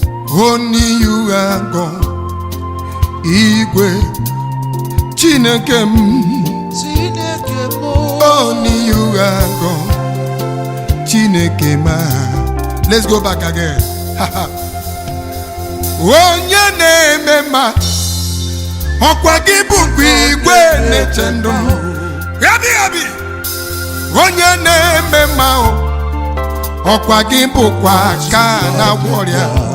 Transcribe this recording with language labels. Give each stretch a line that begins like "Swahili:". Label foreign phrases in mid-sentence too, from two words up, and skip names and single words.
English: Only you are God.
Igbo: Igwe. Chineke m. Chineke m.
English: Only you are God.
Igbo: Chineke m.
English: Let's go back again.
Igbo: Onye na-eme mma, ọkwa gị bụkwa igwe na-eche ndụ m. Ebi, ebi. Onye na-eme mma, o, ọkwa gị bụkwa aka na-agwọ ọrịa.